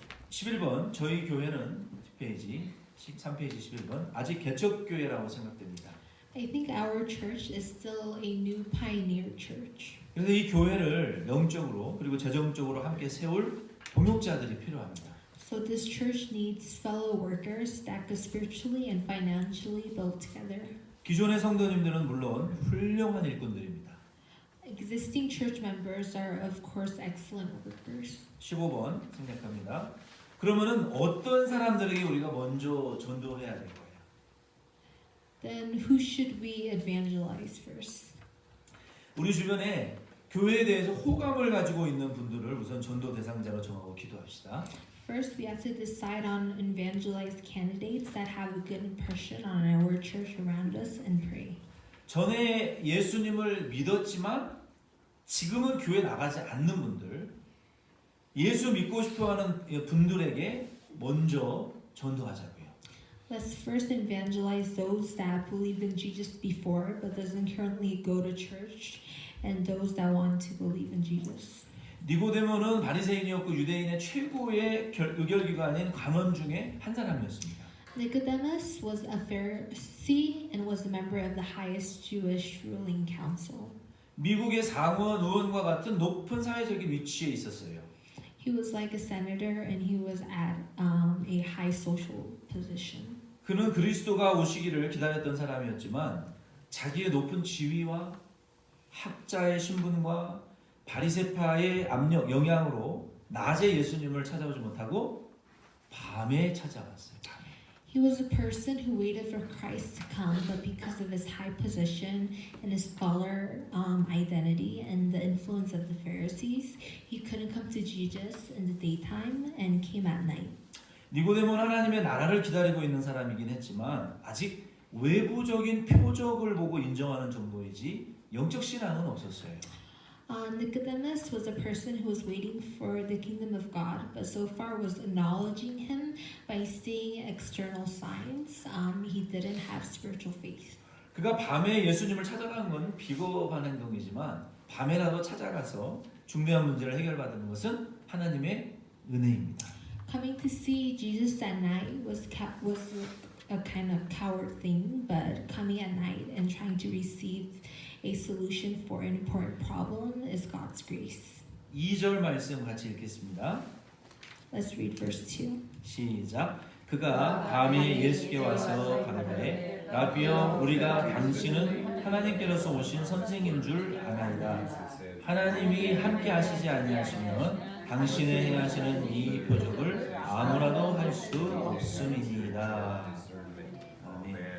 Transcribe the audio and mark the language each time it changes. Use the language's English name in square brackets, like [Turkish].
[Korean] 11번 저희 교회는 뒷페이지 13페이지 11번 아직 개척교회라고 생각됩니다. [English] I think our church is still a new pioneer church. [Korean] 그래서 이 교회를 영적으로 그리고 재정적으로 함께 세울 동역자들이 필요합니다. [English] So this church needs fellow workers that could spiritually and financially build together. [Korean] 기존의 성도님들은 물론 훌륭한 일꾼들입니다. [English] Existing church members are of course excellent workers. [Korean] 15번 생략합니다. 그러면은 어떤 사람들에게 우리가 먼저 전도해야 될 거예요? [English] Then who should we evangelize first? [Korean] 우리 주변에 교회에 대해서 호감을 가지고 있는 분들을 우선 전도 대상자로 정하고 기도합시다. [English] First, we have to decide on evangelized candidates that have a good impression on our church around us and pray. [Korean] 전에 예수님을 믿었지만 지금은 교회 나가지 않는 분들, 예수 믿고 싶어하는 분들에게 먼저 전도하자고요. [English] Let's first evangelize those that believed in Jesus before but doesn't currently go to church, and those that want to believe in Jesus. [Korean] 니고데모는 바리새인이었고 유대인의 최고의 의결기관인 관원 중에 한 사람이었습니다. [English] Nicodemus was a Pharisee and was a member of the highest Jewish ruling council. [Korean] 미국의 상원 의원과 같은 높은 사회적인 위치에 있었어요. [English] He was like a senator and he was at a high social position. [Korean] 그는 그리스도가 오시기를 기다렸던 사람이었지만 자기의 높은 지위와 학자의 신분과 바리새파의 압력, 영향으로 낮에 예수님을 찾아오지 못하고 밤에 찾아왔어요. 밤에. [English] He was a person who waited for Christ to come, but because of his high position and his scholar identity and the influence of the Pharisees, he couldn't come to Jesus in the daytime and came at night. [Korean] 니고데모는 하나님의 나라를 기다리고 있는 사람이긴 했지만 아직 외부적인 표적을 보고 인정하는 정도이지 영적 신앙은 없었어요. [English] Nicodemus was a person who was waiting for the kingdom of God, but so far was acknowledging him by seeing external signs. He didn't have spiritual faith. [Korean] 그가 밤에 예수님을 찾아간 건 비겁한 행동이지만 밤에라도 찾아가서 중대한 문제를 해결받는 것은 하나님의 은혜입니다. [English] Coming to see Jesus at night was a kind of coward thing, but coming at night and trying to receive a solution for an important problem is God's grace. [Korean] 2절 말씀 같이 읽겠습니다. [English] Let's read verse 2. [Korean] 시작. 그가 밤에 예수께 와서 가로되 라비여 우리가 당신은 하나님께로서 오신 선생인 줄 아나이다. 하나님이 함께 하시지 아니하시면 당신의 행하시는 이 표적을 아무라도 할 수 없음이니이다. 아멘.